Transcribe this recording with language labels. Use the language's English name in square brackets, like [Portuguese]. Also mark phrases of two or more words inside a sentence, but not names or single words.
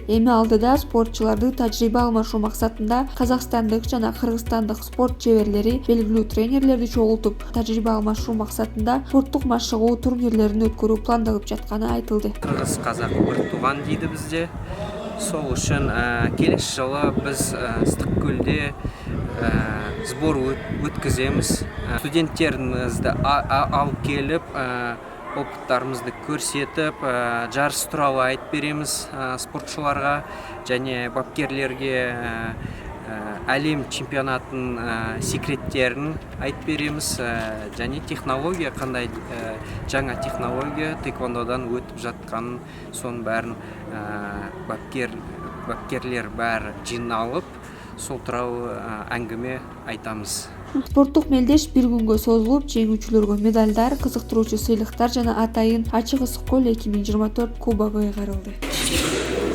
[Kyrgyz] Эми алдыда спортчуларды тажрыйба алмашуу максатында казакстандык жана кыргызстандык спорт чеберлери белгилүү тренерлерди чогултуп, тажрыйба алмашуу максатында спорттук машыгуу турнирлерин өткөрүү пландалып жатканы айтылды. [Kazakh] Кыргыз казак бир тууган дейди бизде. Сол үчүн келесі жылы биз Ыстык көлдө сбор өткіземіз. Студенттерімізді алып келіп, опыттарымызды көрсетіп, жарыс туралы айтып береміз спортшыларға және бапкерлерге әлем чемпионатын секреттерін айтып береміз. Және технология, қандай жаңа технология таэквондодан өтіп жатқанын, соның бәрін бапкерлер бәрі жиналып, сол туралы әңгіме айтамыз. [Kyrgyz] Спорттук мелдеш бир күнгө созулуп, жеңүүчүлөргө медалдар, кызыктыруучу сыйлыктар жана атайын ачык ысык көл 2024 кубогу ыйгарылды.